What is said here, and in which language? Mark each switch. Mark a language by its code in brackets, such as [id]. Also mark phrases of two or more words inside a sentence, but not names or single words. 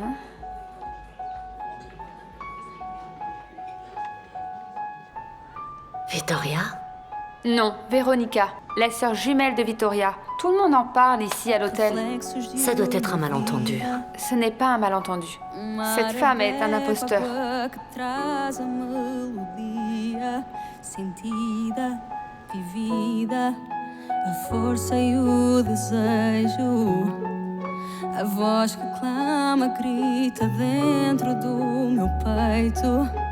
[fr] Victoria? Non, Véronica, la sœur jumelle de Victoria. Tout le monde en parle ici à l'hôtel. Ça doit être un malentendu. Ce n'est pas un malentendu. Cette femme est un imposteur. [pt] A força e o desejo, a voz que clama, grita dentro do meu peito.